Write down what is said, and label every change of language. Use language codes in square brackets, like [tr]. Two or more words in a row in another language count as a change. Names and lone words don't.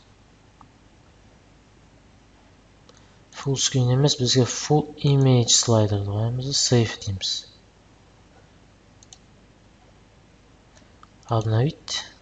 [en] Full screen [kk] емес, бізге [en] full image [kk] слайдерді қоямыз, save дейміз. [ru] Обновить.